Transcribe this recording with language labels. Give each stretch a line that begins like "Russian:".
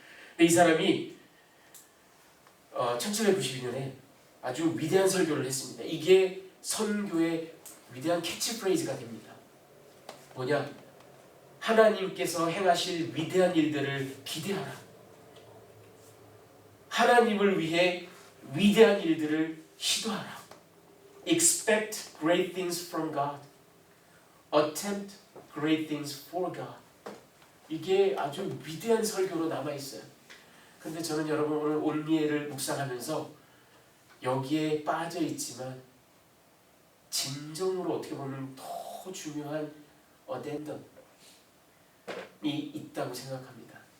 Korean: 근데 이 사람이 1792년에 아주 위대한 설교를 했습니다. 이게 선교의 위대한 캐치프레이즈가 됩니다. 뭐냐? 하나님께서 행하실 위대한 일들을 기대하라. 하나님을 위해 위대한 일들을 시도하라.
English: Expect great things from God. Attempt great things for God.
Korean: 이게 아주 위대한 설교로 남아있어요. 근데 저는 여러분 오늘 온리에를 묵상하면서 여기에 빠져있지만 진정으로 어떻게 보면 더 중요한 어덴덤이 있다고 생각합니다.